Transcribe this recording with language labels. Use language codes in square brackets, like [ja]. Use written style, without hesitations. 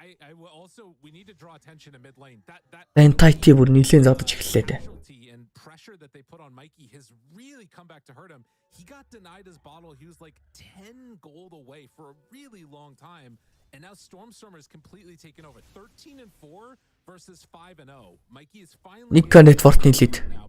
[en] I will also we need to draw attention to mid lane. That [mn] Ntite бүр нэлээд задаж эхэллээ дээ. [en] And pressure that they put on Mikey has really come back to hurt him. He got denied his bottle. He was like 10 gold away for a really long time. And now Stormstormer is completely taken over. 13-4 versus 5-0. Mikey is finally [mn] Nika network-ний лид.